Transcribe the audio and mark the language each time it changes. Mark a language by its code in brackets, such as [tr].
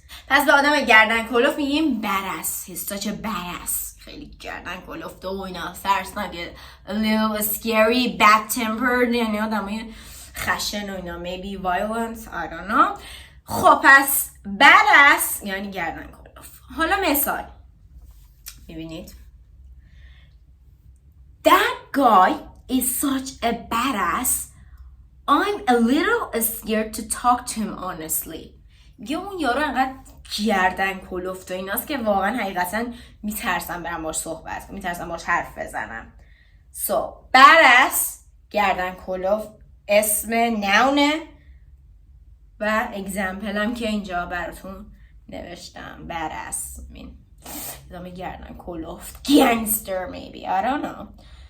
[fa] پس به آدم گردن کلفت میگیم badass. [en] He's such a badass. [fa] خیلی گردن کلفت و اینا، ترسناکه، [en] a little scary, bad tempered، [fa] یعنی آدم خشن و اینا، [en] maybe violent, I don't know. [fa] خب پس badass یعنی گردن کلفت. حالا مثال میبینید [en] That guy is such a badass. I'm a little scared to talk to him honestly. [fa] یه اون یارو انقدر گردن کلفت و ایناست که واقعا حقیقتا میترسم برم باش صحبت کنم، میترسم باش حرف بزنم. So badass گردن کلفت اسم نونه و اگزمپل هم که اینجا براتون نوشتم badass ادامه گردن کلفت [en] gangster maybe I don't know.